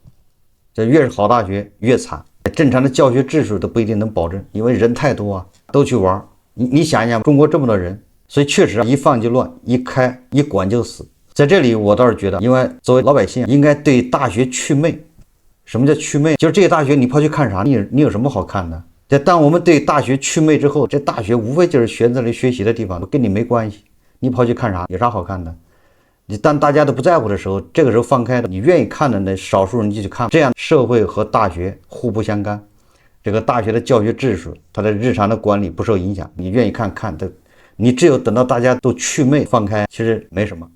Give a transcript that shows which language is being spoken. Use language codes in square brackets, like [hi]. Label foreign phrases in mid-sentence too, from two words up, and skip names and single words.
[zh] 這越是好大學越慘，正常的教學秩序都不一定能保證，因為人太多啊，都去玩。你想一想，中國這麼多人，所以確實一放就亂，一管就死。在這裡我倒是覺得，因為作為老百姓應該對大學祛魅。什麼叫祛魅？就是這些大學你跑去看啥？你有什麼好看的？這當我們對大學祛魅之後，這大學無非就是学这里学習的地方，跟你沒關係，你跑去看啥？有啥好看的？你當大家都不在乎的時候，這個時候放開的，你願意看的那少數人就去看，這樣社會和大學互不相干，這個大學的教學秩序，它的日常的管理不受影響，你願意看看的，你只有等到大家都祛魅放開，其實沒什麼。